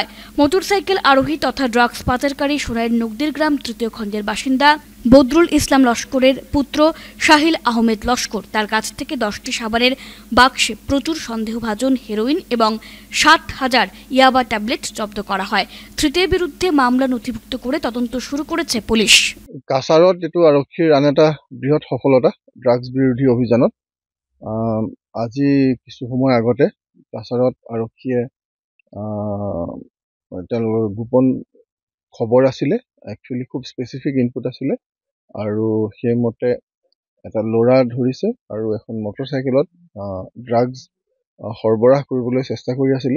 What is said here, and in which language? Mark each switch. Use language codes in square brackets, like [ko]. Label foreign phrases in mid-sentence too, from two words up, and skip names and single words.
[bn] মোটরসাইকেল আরোহী তথা ড্রাগস পাচারকারী সোনাইয়ের নগদির গ্রাম 3য় খণ্ডের বাসিন্দা বদরুল ইসলাম লস্করের পুত্র শাহিল আহমেদ লস্কর। তার কাছ থেকে 10টি সাবানের বাক্সে প্রচুর সন্দেহভাজন হেরোইন এবং 60,000 ইয়াবা ট্যাবলেট জব্দ করা হয়। ধৃতের বিরুদ্ধে মামলা নথিভুক্ত করে তদন্ত শুরু করেছে পুলিশ। [as] কাছাৰত যেটো আৰক্ষীৰ আন এটা বৃহৎ সফলতা ড্ৰাগছ বিৰোধী অভিযানত আজি কিছু সময় আগতে কাছাৰত আৰক্ষীয়ে তেওঁলোকৰ গোপন খবৰ আছিলে, একচুৱেলি খুব [en] specific input [as] আছিলে আৰু সেইমতে এটা ল'ৰা ধৰিছে আৰু এখন মটৰচাইকেলত ড্ৰাগছ সৰবৰাহ কৰিবলৈ চেষ্টা কৰি আছিলে।